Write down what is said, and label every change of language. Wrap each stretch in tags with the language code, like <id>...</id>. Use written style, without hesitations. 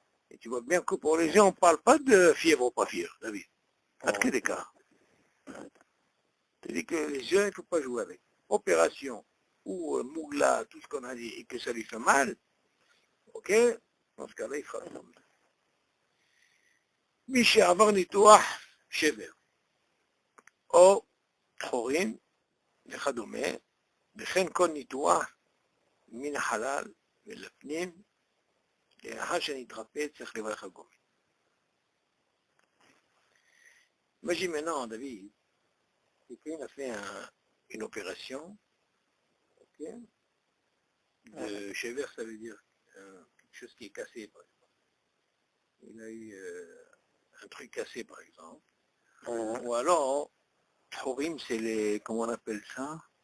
<fr>Et tu vois bien que pour les yeux, on ne parle pas de fièvre ou pas fièvre, David. À quel écart? C'est-à-dire que les yeux, il ne faut pas jouer avec. Opération ou mougla, tout ce qu'on a dit, et que ça lui fait mal, ok? Dans ce cas-là, il fera ça.</fr> <he>מי שעבר ניתוח שבר, או חורים וכדומה, וכן כל ניתוח מן החלל ולפנים, לאחר שנתרפא צריך לברך הגומל.</he> <fr>Imagine maintenant, David, quelqu'un a fait une opération, ok, de cheveux, ça veut dire quelque chose qui est cassé, par exemple. Il a eu un truc cassé, par exemple. Ou alors, Horim, c'est les, comment on appelle ça?</fr>